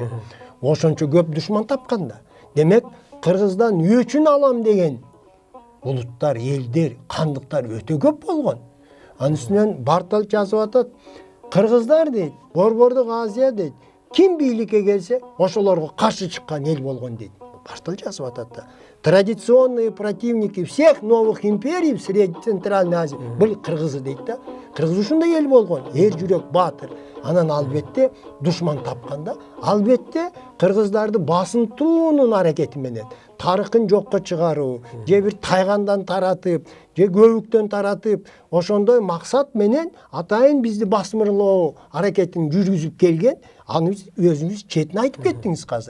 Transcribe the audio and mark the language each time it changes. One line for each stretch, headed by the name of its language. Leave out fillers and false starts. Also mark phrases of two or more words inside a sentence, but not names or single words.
Kyrgyz: Ошончо көп душман тапканда. Демек, кыргыздан өчүн алам деген улуттар, элдер, кандыктар өтө көп болгон. Анын үстүнөн Бартал жазып атат, кыргыздар дейт, Борбордук Азия дейт, ким бийликке келсе, ошолорго каршы чыккан эл болгон дейт. Бартал жазып атат да.
Russian: Традиционные противники всех новых империй в Средней Центральной Азии были кыргызы
Kyrgyz: дейт да. Кыргыз ушундай эл болгон, эр жүрөк, баатыр. Анан албетте душман тапканда, албетте кыргыздарды басынтуунун аракети менен тарыхын жокко чыгаруу, же бир тайгандан таратып, же көбүктөн таратып, ошондой максат менен атайын бизди басмырлоо аракетин жүргүзүп келген, аны өзүңүз четин айтып кеттиңиз казыр.